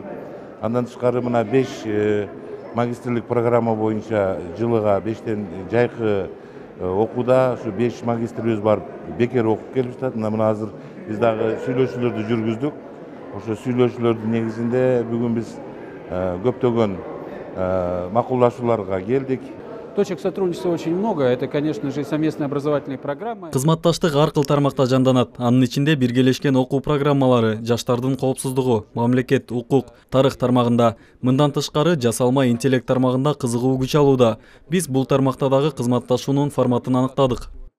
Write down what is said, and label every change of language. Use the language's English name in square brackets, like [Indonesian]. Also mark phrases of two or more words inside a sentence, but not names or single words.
[Kyrgyz] Андан тышкары мына 5 магистрлик программа боюнча жылыга 5тен жайкы окууда ушу 5 магистрибиз барып бекер окуп келип жатат. Мына азыр биз дагы сүйлөшүүлөрдү жүргүздүк. Ошо сүйлөшүүлөрдүн негизинде бүгүн биз көптөгөн макулдашууларга келдик. [Russian] Точек сотрудничества очень много. Это, конечно же, совместные образовательные программы. [Kyrgyz] Кызматташтык ар кыл тармакта жанданат. Анын ичинде биргелешкен окуу программалары, жаштардын коопсуздугу, мамлекет, укук, тарых тармагында, мындан тышкары жасалма интеллект тармагында кызыгуу күч алууда. Биз бул тармакта дагы кызматташуунун форматын аныктадык.